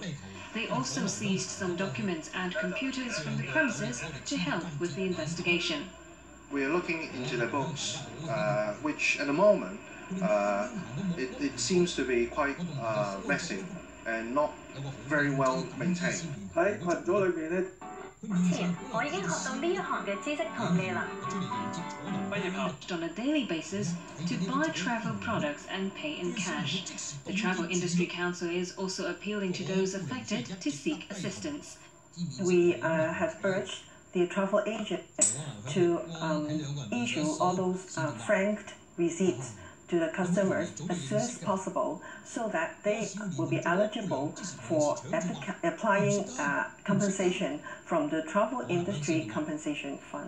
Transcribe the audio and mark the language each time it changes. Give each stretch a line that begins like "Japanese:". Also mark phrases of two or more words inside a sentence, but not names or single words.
English: They also seized some documents and computers from the premises to help with the investigation. We are looking into the books, which at the moment it seems to be quite messy and not very well maintained.
Cantonese: 喺群組裏邊咧，前我已經學到呢一行嘅知識同技能。
English: On a daily basis to buy travel products and pay in cash. The Travel Industry Council is also appealing to those affected to seek assistance. We have urged the travel agent to issue all those franked receipts to the customers as soon as possible so that they will be eligible for applying compensation from the Travel Industry Compensation Fund.